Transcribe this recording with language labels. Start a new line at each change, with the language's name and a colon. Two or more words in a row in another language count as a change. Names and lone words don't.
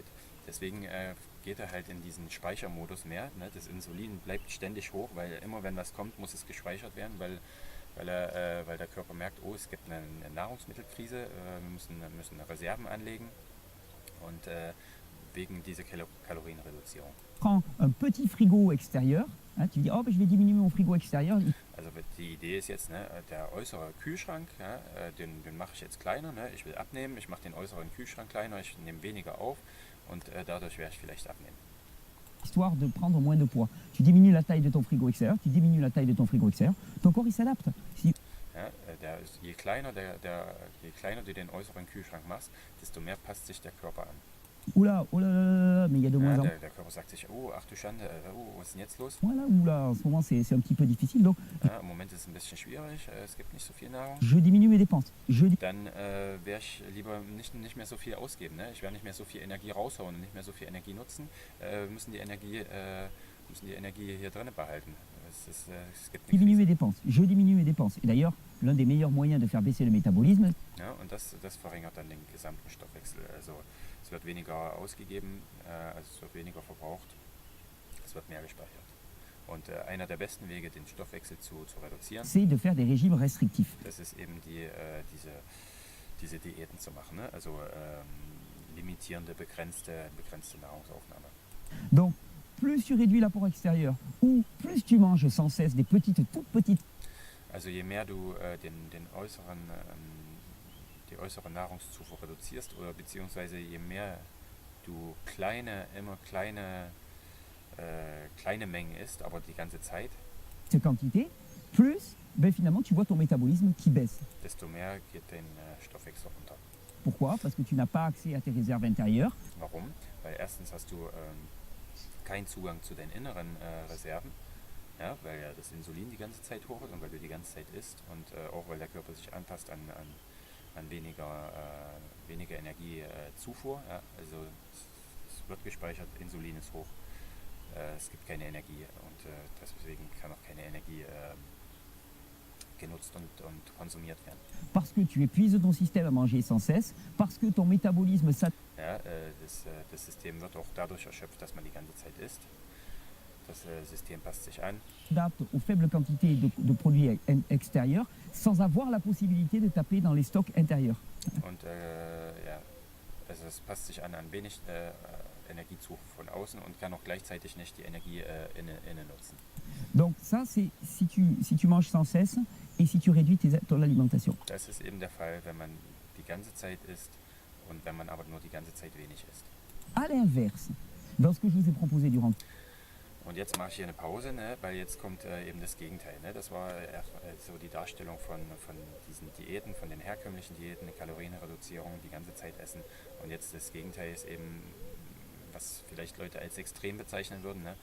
German: Deswegen geht er halt in diesen Speichermodus mehr. Ne? Das Insulin bleibt ständig hoch, weil immer wenn was kommt, muss es gespeichert werden, weil der Körper merkt, oh, es gibt eine Nahrungsmittelkrise, wir müssen Reserven anlegen, und wegen dieser Kalorienreduzierung.
French: prends un petit frigo extérieur, tu dis, oh, ben, je vais diminuer mon frigo extérieur.
German: Also die Idee ist jetzt, ne, der äußere Kühlschrank, ja, den mache ich jetzt kleiner. Ne? Ich will abnehmen, ich mache den äußeren Kühlschrank kleiner, ich nehme weniger auf, und dadurch werde ich vielleicht abnehmen.
French: Histoire de prendre moins de poids. Tu diminues la taille de ton frigo extérieur, tu diminues la taille de ton frigo extérieur, ton corps il s'adapte. Si
German: Ja, je kleiner du den äußeren Kühlschrank machst, desto mehr passt sich der Körper an.
French: oula, oh là là là là, mais il y a de moins
German: Ja,
French: en
German: der Körper sagt sich, oh, ach du Schande, was ist denn jetzt los?
French: moins là, oula, en ce moment c'est un petit peu difficile, donc
German: Ja, im Moment ist es ein bisschen schwierig, es gibt nicht so viel Nahrung.
French: je diminue mes dépenses.
German: Dann werde ich lieber nicht mehr so viel ausgeben. Ne? Ich werde nicht mehr so viel Energie raushauen und nicht mehr so viel Energie nutzen. Wir müssen die Energie hier drin behalten. Es gibt eine
French: Diminue mes
German: Krise.
French: dépenses. Je diminue mes dépenses. Et d'ailleurs, l'un des meilleurs moyens de faire baisser le métabolisme,
German: Ja, und das verringert dann den gesamten Stoffwechsel. Also es wird weniger ausgegeben, also es wird weniger verbraucht, es wird mehr gespeichert. Und einer der besten Wege, den Stoffwechsel zu reduzieren,
French: c'est de faire des régimes restrictifs.
German: das ist eben diese Diäten zu machen. Ne? Also limitierende, begrenzte Nahrungsaufnahme.
French: Donc, plus tu réduis l'apport extérieur, ou plus tu manges sans cesse des toutes petites
German: Also je mehr du die äußere Nahrungszufuhr reduzierst, oder beziehungsweise je mehr du immer kleine Mengen isst, aber die ganze Zeit,
French: quantités, plus ben, finalement tu vois ton métabolisme qui baisse.
German: desto mehr geht dein Stoffwechsel runter.
French: Pourquoi? Parce que tu n'as pas accès à tes réserves intérieures.
German: Warum? Weil erstens hast du keinen Zugang zu deinen inneren Reserven, ja, weil ja das Insulin die ganze Zeit hoch ist und weil du die ganze Zeit isst, und auch weil der Körper sich anpasst an weniger Energiezufuhr. Ja, also es wird gespeichert, Insulin ist hoch, es gibt keine Energie, und deswegen kann auch keine Energie genutzt und konsumiert werden.
French: Parce que tu épuises ton système à manger sans cesse, parce que ton métabolisme
German: Ja, das System wird auch dadurch erschöpft, dass man die ganze Zeit isst. Das System passt sich an.
French: s'adapte aux faibles quantités de produits extérieurs sans avoir la possibilité de taper dans les stocks intérieurs.
German: Und ja, also es passt sich an wenig Energiezufuhr von außen und kann auch gleichzeitig nicht die Energie innen nutzen.
French: Donc ça, c'est si tu manges sans cesse et si tu réduis ton alimentation.
German: Das ist eben der Fall, wenn man die ganze Zeit isst und wenn man aber nur die ganze Zeit wenig isst.
French: À l'inverse, dans ce que je vous ai proposé durant
German: Und jetzt mache ich hier eine Pause, ne, weil jetzt kommt eben das Gegenteil. Ne? Das war so die Darstellung von diesen Diäten, von den herkömmlichen Diäten, eine Kalorienreduzierung, die ganze Zeit essen. Und jetzt das Gegenteil ist eben, was vielleicht Leute als extrem bezeichnen würden, ne?